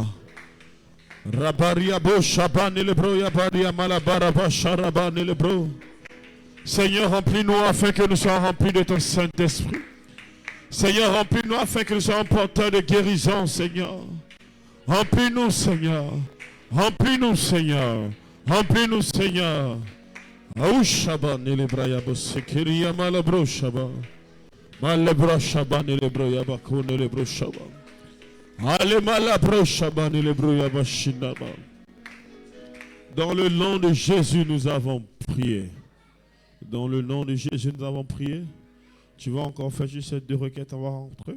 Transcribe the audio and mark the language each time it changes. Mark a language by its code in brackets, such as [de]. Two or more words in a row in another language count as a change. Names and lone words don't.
[fr] Seigneur, remplis-nous afin que nous soyons remplis de ton Saint-Esprit. Seigneur, remplis-nous afin que nous soyons porteurs de guérison, Seigneur. Remplis-nous, Seigneur. Remplis-nous, Seigneur. Remplis-nous, Seigneur. Aouchaban et les brayabos, Sekiria malabro shaba. Malabro shaban et les brayabakon et les broshaba. Dans le nom de Jésus, nous avons prié. Dans le nom de Jésus, nous avons prié. Tu vas encore faire juste ces deux requêtes avant d'entrer.